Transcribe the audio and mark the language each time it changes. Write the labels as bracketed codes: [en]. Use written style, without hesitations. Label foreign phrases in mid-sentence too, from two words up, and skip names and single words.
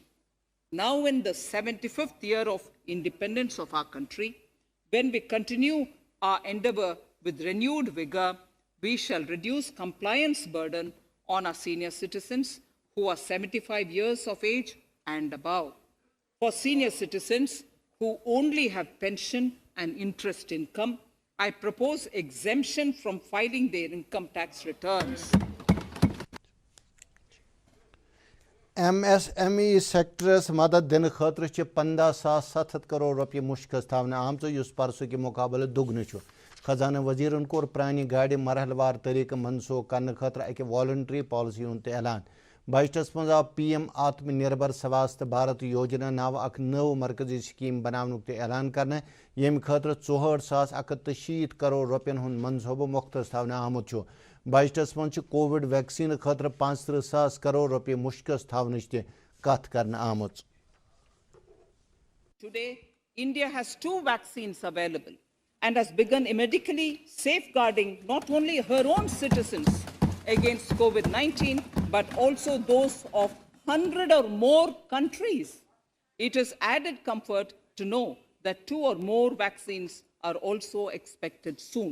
[en] Now in the 75th year of independence of our country, when we continue our endeavor with renewed vigor, we shall reduce compliance burden on our senior citizens who are 75 years of age and above. For senior citizens who only have pension and interest income, I propose exemption from filing their income tax returns. [ks] MSME سیکٹرس مدد دن خاطر 15,700 کروڑ روپیہ مشخص تھونہ آمت اس پرسو کے مقابلہ دگن خزانہ وزیرن کور پرانہ گاڑی مرحلہ وار طریقہ منسوخ کرنے خاطر اکہ [en] voluntary policy [ks] ہند اعلان بجٹس مز آو پی ایم آتم نربھر سواستھ بھارت یوجنا ناو اک نو مرکزی سکیم بناونک تہ اعلان کرنے یم خاطر 64,160 کروڑ روپین ہند منصوبہ مختص تھونہ آمت بجٹس من [en] Covid vaccine [ks] خاطر 35,000 کروڑ روپیہ مشخص تھونچ تہ کت کرنے آمت. [en] Today, India has 2 vaccines available and has begun medically safeguarding not only her own citizens against COVID-19, but also those of 100 or more countries. It is added comfort to know that 2 or more vaccines are also expected soon.